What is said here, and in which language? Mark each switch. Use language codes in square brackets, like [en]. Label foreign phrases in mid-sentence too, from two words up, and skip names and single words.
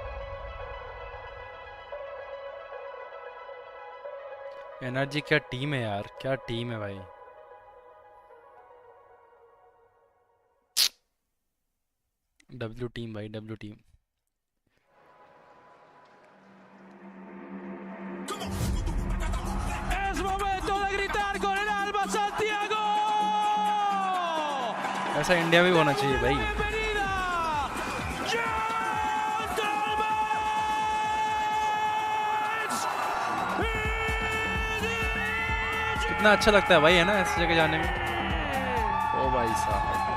[hi] एनर्जी क्या टीम है यार, क्या टीम है भाई. [en] W team भाई, W team. [es] Es momento de gritar con el alma, Santiago. [hi] ऐसा इंडिया में भी होना चाहिए भाई. कितना अच्छा लगता है भाई, है ना ऐसी जगह जाने में. ओ भाई साहब.